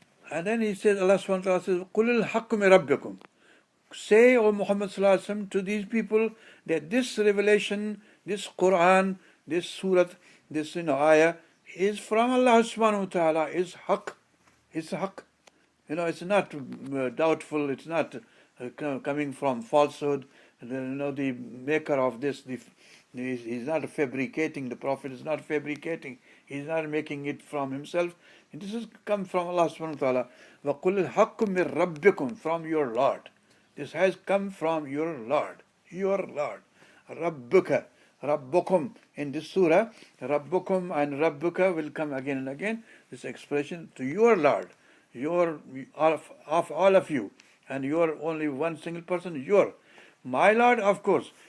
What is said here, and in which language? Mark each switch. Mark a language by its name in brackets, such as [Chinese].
[English] And then he says, Allah subhanahu wa ta'ala says, [Arabic] قُلِ الْحَقُّ مِنْ رَبِّكُمْ. [English] Say, O Muhammad sallallahu alaihi wasallam, to these people that this revelation, this Quran, this surah, this ayah is from Allah subhanahu wa ta'ala, is haqq. It's haqq. It's not doubtful, it's not coming from falsehood. The maker of this, he's not fabricating, the Prophet is not fabricating, he's not making it from himself. And this has come from Allah subhanahu wa ta'ala. [Arabic] وَقُلِ الْحَقُّ مِنْ رَبِّكُمْ, [English] from your Lord. This has come from your Lord. Your Lord. Rabbuka. Rabbukum. In this surah, Rabbukum and Rabbuka will come again and again. This expression to your Lord. Your of all of you. And you are only one single person, your. My Lord, of course.